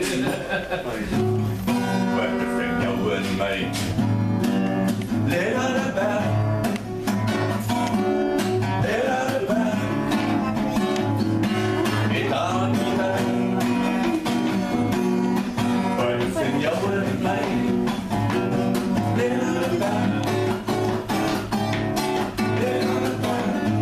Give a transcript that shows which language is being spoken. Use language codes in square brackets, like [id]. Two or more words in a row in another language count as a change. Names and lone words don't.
[nl] Wat vind jou in mij? [en] Let out the back. Let out the back. [nl] Ik hou niet bij. Wat vind jou in mij? [en] Let out the back. Let out the back.